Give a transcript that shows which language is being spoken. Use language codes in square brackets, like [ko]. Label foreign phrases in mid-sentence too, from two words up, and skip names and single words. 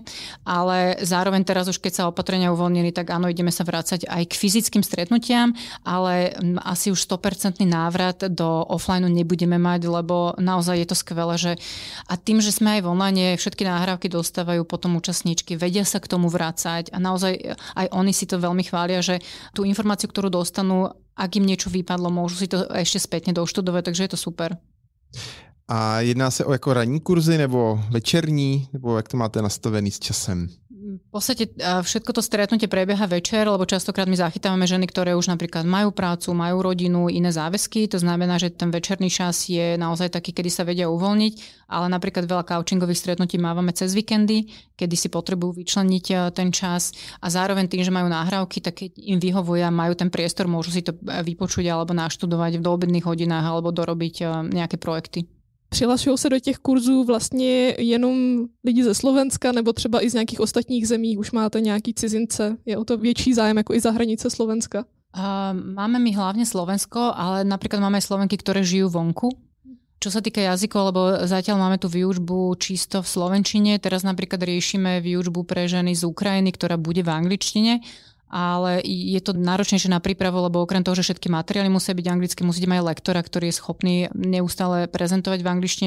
[sk] Ale zároveň teraz už keď sa opatrenia uvoľnili, tak áno, ideme sa vrácať aj k fyzickým stretnutiam, ale asi už 100% návrat do offline nebudeme mať, lebo naozaj je to skvelé, že a tým, že sme aj v online, všetky nahrávky dostávajú potom účastníčky, vedia sa k tomu vrácať a naozaj aj oni si to veľmi chvália, že tú informáciu, ktorú dostanú, ak im niečo vypadlo, môžu si to ešte spätne doštudovať, takže je to super. [cs] A jedná se o jako ranní kurzy nebo večerní, nebo jak to máte nastavený s časem? [sk] V podstate všetko to stretnutie prebieha večer, lebo častokrát my zachytávame ženy, ktoré už napríklad majú prácu, majú rodinu, iné záväzky. To znamená, že ten večerný čas je naozaj taký, kedy sa vedia uvoľniť, ale napríklad veľa coachingových stretnutí mávame cez víkendy, kedy si potrebujú vyčleniť ten čas a zároveň tým, že majú nahrávky, tak keď im vyhovuje a majú ten priestor, môžu si to vypočuť alebo naštudovať v doobedných hodinách alebo dorobiť nejaké projekty. [cs] Přihlašují se do těch kurzů vlastně jenom lidi ze Slovenska nebo třeba i z nějakých ostatních zemí? Už máte nějaký cizince? Je o to větší zájem jako i za hranice Slovenska? [sk] Máme my hlavne Slovensko, ale napríklad máme aj Slovenky, ktoré žijú vonku. Čo sa týka jazykov, lebo zatiaľ máme tú výučbu čisto v slovenčine, teraz napríklad riešime výučbu pre ženy z Ukrajiny, ktorá bude v angličtine, ale je to náročnejšie na prípravu, lebo okrem toho, že všetky materiály musia byť anglicky, musíte mať lektora, ktorý je schopný neustále prezentovať v angličtine.